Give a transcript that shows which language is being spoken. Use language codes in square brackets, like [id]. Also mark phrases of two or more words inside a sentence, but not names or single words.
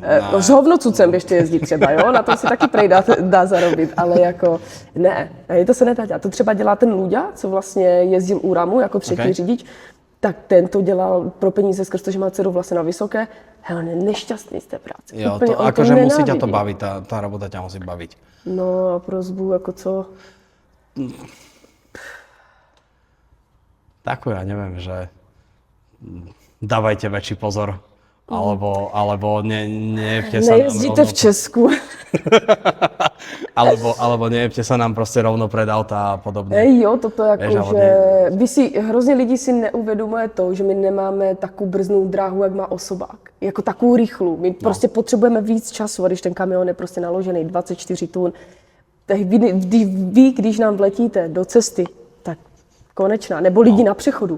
[cs] No, s hovnocucem běžte jezdit třeba, jo? Na to si taky prej dá zarobit, ale jako ne, to se nedá dělat. To třeba dělá ten Luďa, co vlastně jezdil u Ramu jako třetí řidič, tak ten to dělal pro peníze skrz to, že má dceru vlastně na vysoké. Hele, on je nešťastný z té práce. Jo, úplně, [sk] to akože musí ťa to baviť, tá robota ťa musí baviť. [cs] No a prosbu, jako co? [sk] Takú ja neviem, že dávajte väčší pozor, alebo nejebte sa nám [cs] Nejezdíte v Česku. [sk] alebo nejebte sa nám proste rovno pred auta a podobne. [cs] Jo, toto jako, že hrozně lidí si neuvědomuje to, že my nemáme takovou brznou dráhu, jak má osobák. Jako takovou rychlou. My prostě potřebujeme víc času, a když ten kamion je prostě naložený 24 tun, tak vy, když nám vletíte do cesty, tak konečná, nebo lidi na přechodu.